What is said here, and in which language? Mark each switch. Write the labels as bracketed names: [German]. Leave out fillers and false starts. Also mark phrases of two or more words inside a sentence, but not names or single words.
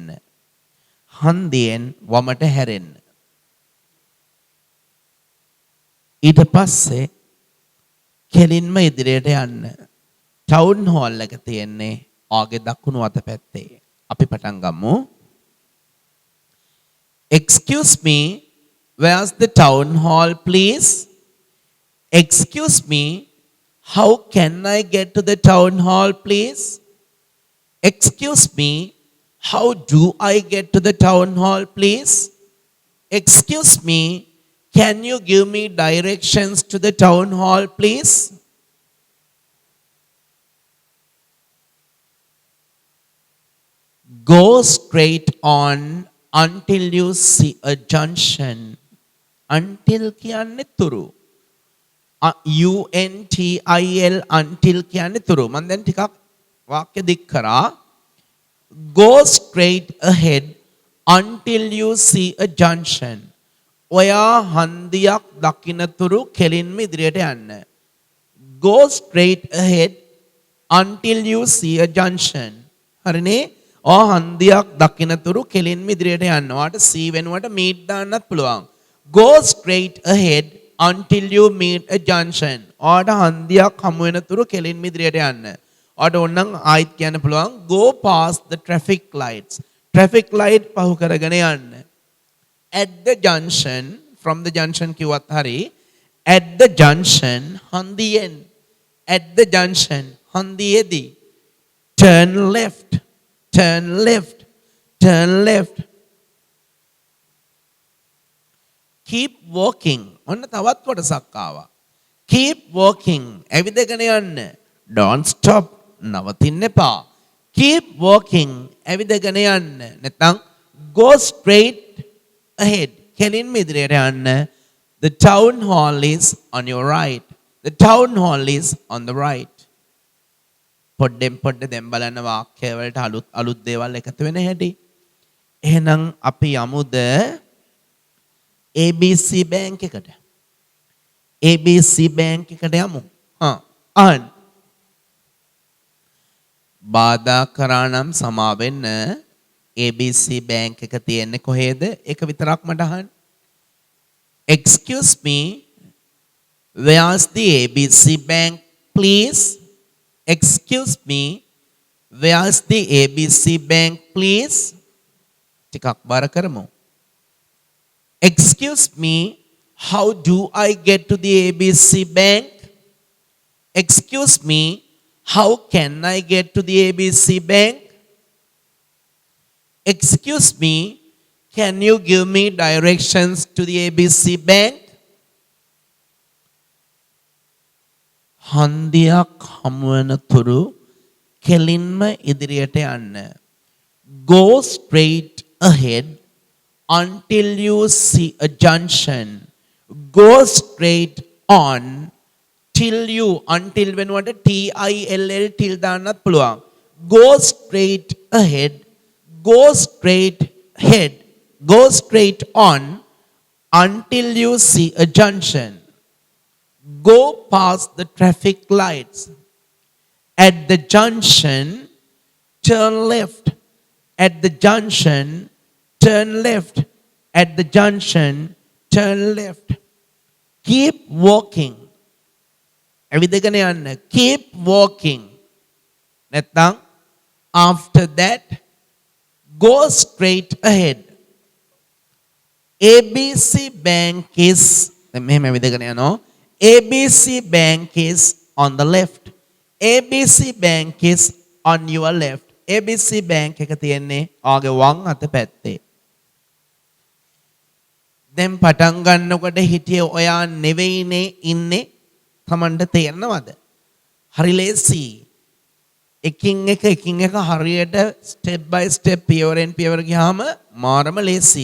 [Sinhala] හන්දියෙන් වමට හැරෙන්න. ඊට පස්සේ කෙලින්ම ඉදිරියට යන්න. ටවුන් හෝල් එක තියෙන්නේ ආගේ දකුණු අත පැත්තේ. අපි පටන් ගමු. [English] Excuse me, where's the town hall, please? Excuse me, how can I get to the town hall, please? Excuse me, how do I get to the town hall, please? Excuse me, can you give me directions to the town hall, please? Go straight on until you see a junction. [Sinhala] Until කියන්නේ තුරු. [English] UNTIL until [Sinhala] කියන්නේ තුරු. මම දැන් ටිකක් වාක්‍ය දික් කරා. [English] Go straight ahead until you see a junction. [Sinhala] ඔයා හන්දියක් දකින්න තුරු කෙලින්ම ඉදිරියට යන්න. [English] Go straight ahead until you see a junction. [Sinhala] හරිනේ? හන්දියක් දකින්න තුරු කෙලින්ම ඉදිරියට යන්න. ඔයාට C වෙනුවට meet දාන්නත් පුළුවන්. [English] Go straight ahead until you meet a junction. [Sinhala] ඔයාට හන්දියක් හමු වෙන තුරු කෙලින්ම ඉදිරියට යන්න. ඔයාට ඕනනම් ආයිත් කියන්න පුළුවන් [English] go past the traffic lights. Traffic light [Sinhala] පහු කරගෙන යන්න. [English] At the junction, from the junction [Sinhala] කිව්වත් හරි. [English] At the junction හන්දියෙන්. At the junction හන්දියේදී. Turn left. Turn left. Turn left. Keep walking. [Sinhala] ඔන්න තවත් කොටසක් ආවා. [English] Keep walking. [Sinhala] ඇවිදගෙන යන්න. [English] Don't stop. [Sinhala] නවතින්න එපා. [English] Keep walking. [Sinhala] ඇවිදගෙන යන්න. නැත්නම් [English] go straight ahead. [Sinhala] කෙලින්ම ඉදිරියට යන්න. [English] The town hall is on your right. The town hall is on the right. [Sinhala] පොඩ්ඩෙන් පොඩ්ඩ දැන් බලන්න වාක්‍ය වලට අලුත් දේවල් එකතු වෙන හැටි. එහෙනම් අපි යමුද ABC බැංක් එකට. ABC බැංක් එකට යමු. අහන්න. බාධා කරා නම් සමා වෙන්න. ABC බැංක් එක තියෙන්නේ කොහෙද? ඒක විතරක් මට අහන්න. [English] Excuse me, where's the ABC bank, please? Excuse me, where's the ABC bank, please? [Sinhala] ටිකක් බාර කරමු. [English] Excuse me, how do I get to the ABC bank? Excuse me, how can I get to the ABC bank? Excuse me, can you give me directions to the ABC bank? [Sinhala] හන්දියක් හමු වෙන තුරු කෙලින්ම ඉදිරියට යන්න. [English] Go straight ahead until you see a junction. Go straight on till you until වෙනුවට TILL till [Sinhala] දාන්නත් පුළුවන්. [English] Go straight ahead. Go straight ahead. Go straight on until you see a junction. Go past the traffic lights. At the junction, turn left. At the junction, turn left. At the junction, turn left. Keep walking. [Sinhala] ඇවිදගෙන යන්න. [English] Keep walking. නැත්නම් after that, go straight ahead. [Sinhala] ABC Bank is මෙහෙම ඇවිදගෙන යනවා. [English] ABC Bank is on the left. ABC Bank is on your left. [Sinhala] ABC Bank එක තියෙන්නේ ආගේ වම් අත පැත්තේ. දැන් පටන් ගන්නකොට හිටියේ ඔයා නෙවෙයිනේ ඉන්නේ. තමන්ට තේරෙනවද? හරි ලේසි. එකින් එක හරියට [English] step by step [Sinhala] පියවරෙන් පියවර ගියාම මාරම ලේසි.